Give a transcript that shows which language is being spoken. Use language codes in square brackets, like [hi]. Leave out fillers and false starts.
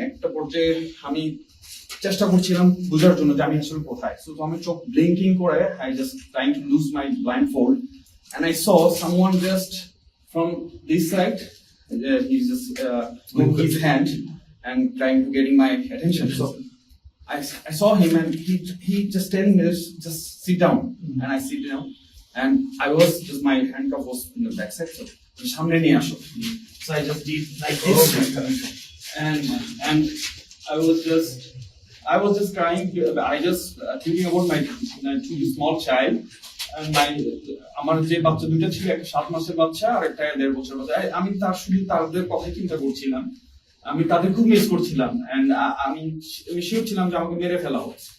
[bn] একটা পর্যায়ে আমি চেষ্টা করছিলাম বোঝার জন্য যে আমি আসলে কোথায়। [en] so [bn] আমি চোখ ব্লিঙ্কিং করে [en] I just trying to lose my blindfold and I saw someone just from this side, he's just moved his hand and trying to getting my attention. So I saw him and he just telling me just sit down, and I sit down and I was just, my handcuff was in the back side, so [bn] samne niye asho. [en] So I just did like this, and I was just crying. I just thinking about my two small child and my [bn] আমার যে বাচ্চা দুটো ছিল, একটা 7 মাসের বাচ্চা আর একটা 1.5 বছর বাচ্চা। আমি তার শুধু তাদের কথা চিন্তা করছিলাম, আমি তাদের খুব মিস করছিলাম এন্ড আমি শিওর ছিলাম যে আমাকে মেরে ফেলা হবে।